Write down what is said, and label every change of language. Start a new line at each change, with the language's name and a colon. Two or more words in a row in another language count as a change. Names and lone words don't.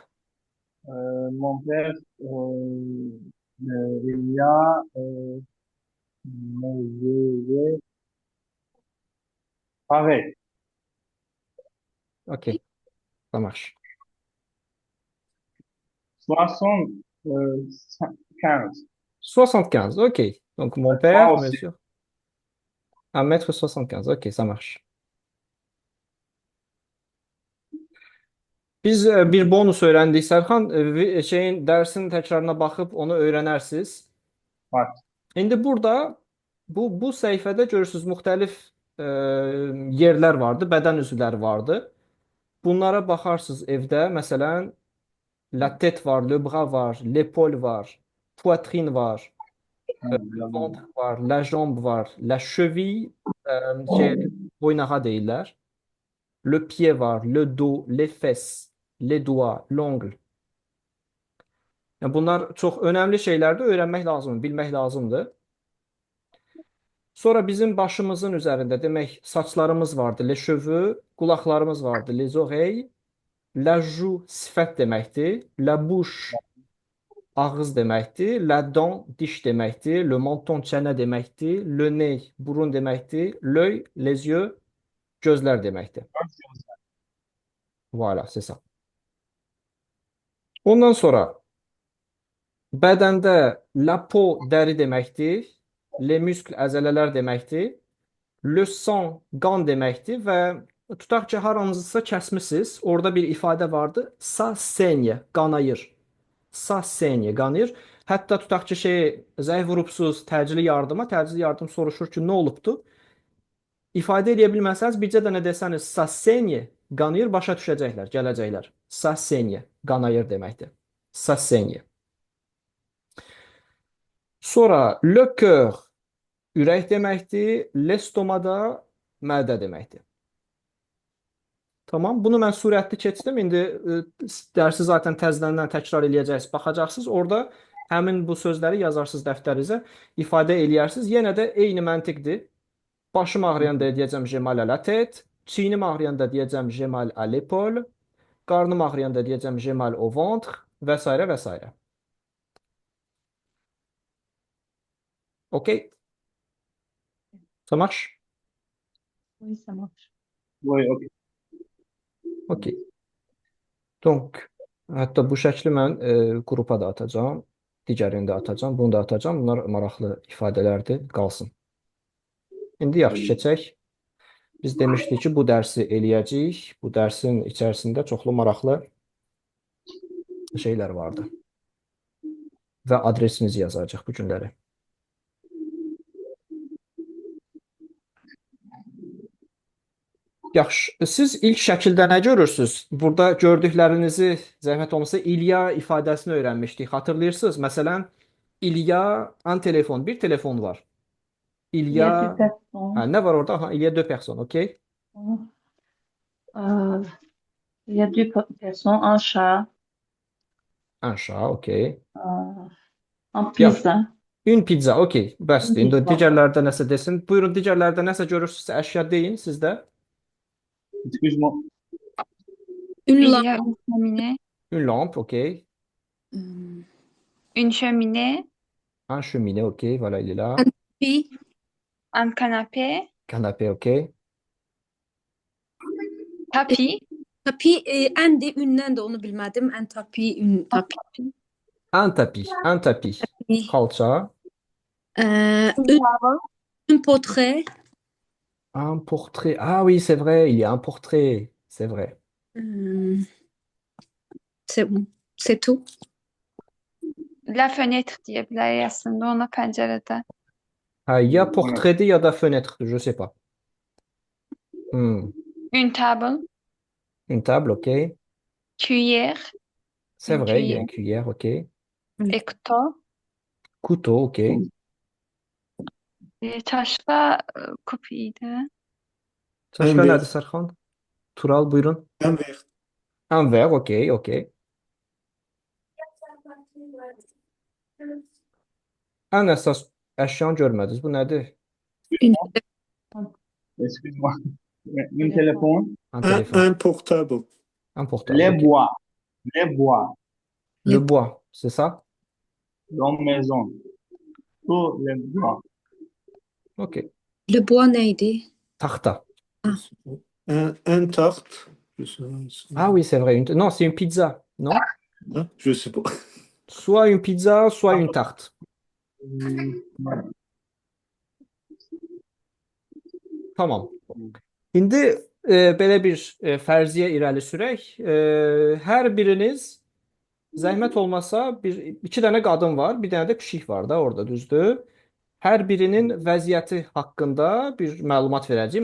French: Mon père, il a mesuré pareil. Ok, ça marche. 75. 75, ok. Donc, mon Moi père aussi. mesure 1,75 m. Ok, ça marche.
Turkish: Biz bir bonus öğrendik Serkan. Şeyin dersin tekrarına bakıp onu öğrenirsiniz.
Azerbaijani: Var. İndi burada bu səhifədə görürsüz müxtəlif yerlər vardı, bədən üzvləri vardı. Bunlara baxarsınız evdə. Məsələn,
French: la tête var, le bras var, l'épaule var, poitrine var, le ventre var, la jambe var, la cheville
Azerbaijani: boynağa deyirlər.
French: Le pied var, le dos, les fesses, les doigts, l'ongle.
Azerbaijani: Yəni bunlar çox önəmli şeylərdir, öyrənmək lazımdır, bilmək lazımdır. Sonra bizim başımızın üzərində demək saçlarımız vardı,
French: les cheveux,
Azerbaijani: qulaqlarımız vardı,
French: les oreilles, la joue
Azerbaijani: sifət deməkdir,
French: la bouche
Azerbaijani: ağız deməkdir,
French: la dent
Azerbaijani: diş deməkdir,
French: le menton
Azerbaijani: çənə deməkdir,
French: le nez
Azerbaijani: burun deməkdir,
French: l'œil les yeux
Azerbaijani: gözlər deməkdir.
French: Voilà, c'est ça.
Azerbaijani: Ondan sonra bədəndə
French: la peau
Azerbaijani: dəri deməkdir,
French: les muscles
Azerbaijani: əzələlər deməkdir.
French: Le sang
Azerbaijani: qan deməkdir və tutaq ki, haranızsa kəsmisiniz, orada bir ifadə vardı.
French: Ça saigne, qanayır. Ça saigne,
Azerbaijani: qanayır. Hətta tutaq ki, zəng vurubsuz təcili yardıma, təcili yardım soruşur ki, nə olubdu? İfadə edə bilməsəniz, bircə dənə desəniz
French: ça saigne,
Azerbaijani: qanayır, başa düşəcəklər, gələcəklər.
French: Ça saigne,
Azerbaijani: qanayır deməkdir.
French: Ça saigne.
Azerbaijani: Sonra
French: le cœur
Azerbaijani: ürək deməkdir,
French: l'estomac
Azerbaijani: da mədə deməkdir. Tamam, bunu mən sürətli keçdim. İndi dərsi zaten təzədən təkrar eləyəcəksiniz, baxacaqsınız. Orada həmin bu sözləri yazarsınız dəftərinizə, ifadə eləyərsiniz. Yenə də eyni məntiqdir. Başım ağrıyanda deyəcəm
French: j'ai mal à la tête,
Azerbaijani: çiynim ağrıyanda deyəcəm
French: j'ai mal à l'épaule,
Azerbaijani: qarnım ağrıyanda deyəcəm
French: j'ai mal au ventre
Azerbaijani: və s. və s.
French: OK? Ça marche? Oui, ça marche. Oui, ok. OK. Donc,
Azerbaijani: hətta bu şəkli mən qrupa da atacağam, digərini də atacağam, bunu da atacağam. Bunlar maraqlı ifadələrdir, qalsın. İndi yaxşı keçək. Biz demişdik ki, bu dərsi eləyəcəyik. Bu dərsin içərisində çoxlu maraqlı şeylər vardı. Və adresimizi yazacaq bu günləri. Yaxşı. Siz ilk şəkildə nə görürsünüz? Burada gördüklərinizi zəhmət olmasa İlya ifadəsini öyrənmişdik. Xatırlayırsınız? Məsələn,
French: İlya un telefon,
Azerbaijani: bir telefon var.
French: Il y a deux İlya, personnes.
Azerbaijani: nə var orada?
French: Aha, il y a deux personnes, OK? Il y a deux personnes, un chat, Un chat, OK. un pizza. Une pizza, OK. Bəsdir. Une
Azerbaijani: İndi
French: pizza.
Azerbaijani: digərlərdə nəsə desin. Buyurun, digərlərdə nəsə görürsünüzsə əşya deyin sizdə.
French: Excuse-moi. Une Il y lampe. a une cheminée. Une lampe, OK. Une cheminée. Un cheminée, OK. Voilà, il est là. Puis, Un canapé. Canapé, OK. Tapis.
Azerbaijani: tapi ən də ündən də onu bilmədim.
French: Ən tapi, ün tapi. Un tapis, un tapis. Xalça. Un portrait. Un portrait. Ah oui, c'est vrai, il y a un portrait. C'est vrai. C'est tout. La fenêtre
Azerbaijani: deyə bilərik əslində ona pəncərədə.
French: Ha, ya portrait ya da fenêtre, je sais pas. Hmm. Une table. Une table, OK. Cuillère. C'est Une vrai, il y a une cuillère. cuillère, OK. Et couteau. Couteau, OK.
Azerbaijani: Çaşqa kup idi. Başqa
French: Un
Azerbaijani: nədir
French: verre.
Azerbaijani: Sərxan? Tural, buyurun.
French: Un verre. Un verre, OK, OK.
Azerbaijani: Ən əsas əşyanı görmədiniz. Bu nədir?
French: Une Excuse-moi. Un téléphone. Un Un, téléphone. un portable. Un portable, Les OK. bois. Les bois. Le bois, c'est ça? Dans maison. Tous les bois. OK. le bois
Azerbaijani: neydi? Taxta.
French: Un tarte. Ah oui, c'est vrai. Non, c'est une pizza, non? Hein, je sais pas. Soit une pizza, soit une tarte. Ouais.
Azerbaijani: Tamam. İndi belə bir fərziyyə irəli sürək. Hər biriniz zəhmət olmasa iki dənə qadın var, bir dənə də pişik var da orada, düzdür? Hər birinin vəziyyəti haqqında bir məlumat verəcəyik.